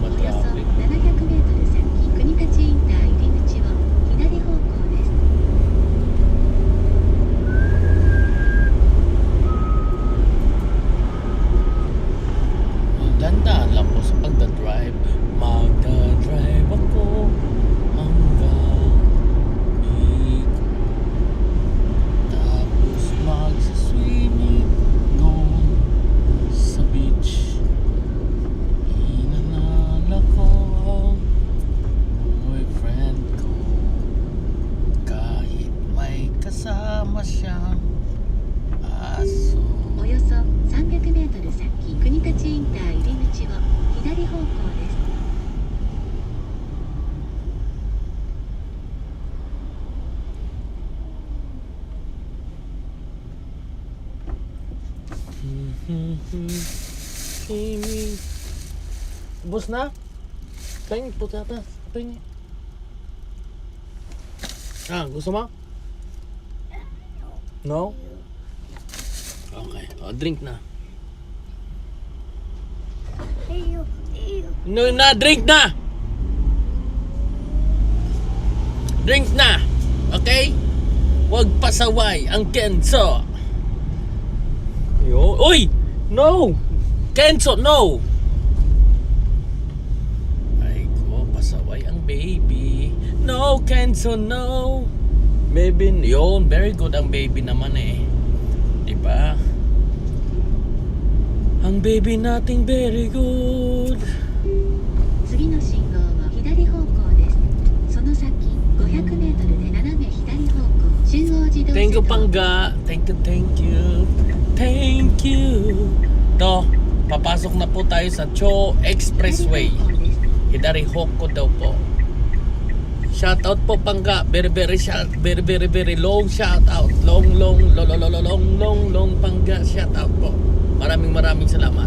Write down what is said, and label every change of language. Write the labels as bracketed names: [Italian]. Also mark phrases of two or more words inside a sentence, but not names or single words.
[Filipino] matraffic. [Japanese] 700メートル先、国立インター入り口を左方向です。 [Filipino] Dandaan lang po sa pagdadrive. Magdadrive ako hanggang Bicol. Tapos magsiswimming doon sa beach. Inanala ko ang boyfriend ko. Kahit may kasama siyang aso. [Japanese] およそ300メートル先、国立インター入り口を左方向です。 [Filipino] Swimming. Bus na? Tingin po tata. Tingin. Gusto mo? No? [English] Okay. Drink na. No na, drink na! Drink na! Okay? [Filipino] Huwag pasaway ang Kenzo. [English] Yo. Uy! No! Kenzo, no! [Filipino] Ay ko, pasaway ang baby. [English] No, Kenzo, no! [Filipino] Baby, yun, [English] very good [Filipino] ang baby naman eh. Diba? Ang baby nating [English] very good. [Japanese] 次の信号は左方向です。その先500メートルで斜め左方向、中央自動 [English] Thank [Japanese] 車 [English] you, [Japanese] 道 [English] Pangga. Thank you, thank you. Thank you. [Filipino] To, papasok na po tayo sa Cho [Japanese] 左 [Filipino] Expressway. [Japanese] 方向です。左方向 [Filipino] daw po. Shoutout po, Pangga. [English] Very, very long shoutout. Long, Pangga. Shoutout po. [Filipino] Maraming salamat.